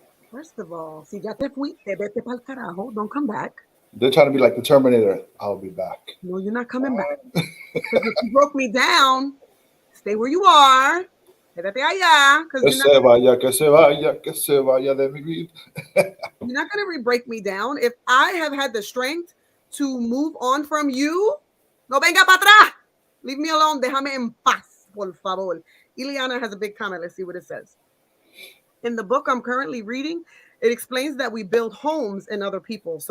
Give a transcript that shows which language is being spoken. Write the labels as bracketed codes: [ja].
[en] First of all, [es] si ya te fuiste, vete pa'l carajo. [en] Don't come back. They're trying to be like the Terminator. I'll be back. No, you're not coming back. Because if you broke me down, stay where you are. [es] Quédate allá. Que se vaya, que se vaya, que se vaya de mi vida. [en] You're not going to break me down. If I have had the strength to move on from you, [es] no venga para atrás. [en] Leave me alone. [es] Déjame en paz, por favor. [en] Ileana has a big comment. Let's see what it says. In the book I'm currently reading, it explains that we build homes in other people.